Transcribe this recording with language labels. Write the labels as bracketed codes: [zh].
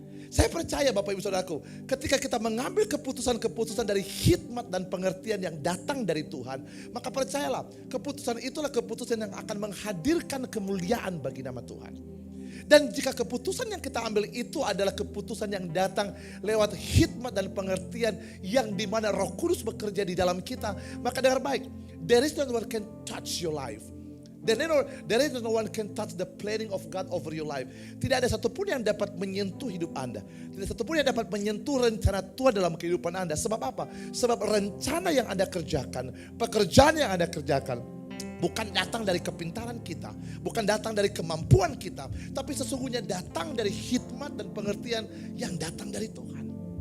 [id] Saya percaya Bapak Ibu Saudaraku, ketika kita mengambil keputusan-keputusan dari hikmat dan pengertian yang datang dari Tuhan, maka percayalah, keputusan itulah keputusan yang akan menghadirkan kemuliaan bagi nama Tuhan. Dan jika keputusan yang kita ambil itu adalah keputusan yang datang lewat hikmat dan pengertian yang dimana Roh Kudus bekerja di dalam kita, maka dengar baik, [en] there is no one can touch your life. There is no one can touch the planning of God over your life. [id] Tidak ada satupun yang dapat menyentuh hidup Anda. Tidak satupun yang dapat menyentuh rencana Tuhan dalam kehidupan Anda. Sebab apa? Sebab rencana yang Anda kerjakan, pekerjaan yang Anda kerjakan, bukan datang dari kepintaran kita, bukan datang dari kemampuan kita, tapi sesungguhnya datang dari hikmat dan pengertian yang datang dari Tuhan.